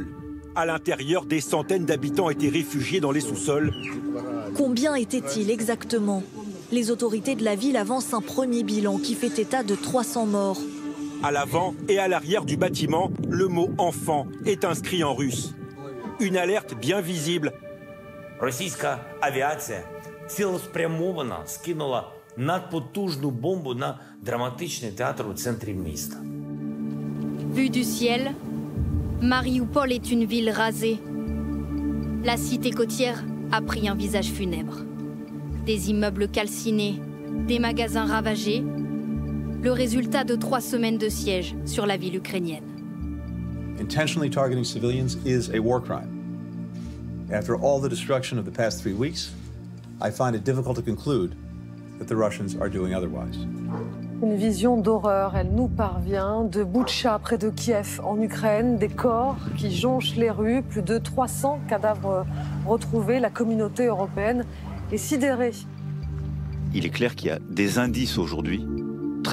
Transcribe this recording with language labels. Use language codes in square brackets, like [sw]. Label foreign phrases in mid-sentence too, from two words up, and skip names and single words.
[fr] À l'intérieur, des centaines d'habitants étaient réfugiés dans les sous-sols. Combien étaient-ils exactement? Les autorités de la ville avancent un premier bilan qui fait état de 300 morts. À l'avant et à l'arrière du bâtiment, le mot « enfant » est inscrit en russe. Une alerte bien visible. [uk] Російська авіація цілеспрямовано скинула надпотужну бомбу на драматичний театр у центрі міста. [fr] Vue du ciel, Mariupol est une ville rasée. La cité côtière a pris un visage funèbre. Des immeubles calcinés, des magasins ravagés, le résultat de 3 semaines de siège sur la ville ukrainienne. [en] Intentionally targeting civilians is a war crime. After all the destruction of the past 3 weeks, I find it difficult to conclude that the Russians are doing otherwise. [fr] Une vision d'horreur, elle nous parvient de Boutcha, près de Kiev, en Ukraine, des corps qui jonchent les rues, plus de 300 cadavres retrouvés. La communauté européenne est sidérée. Il est clair qu'il y a des indices aujourd'hui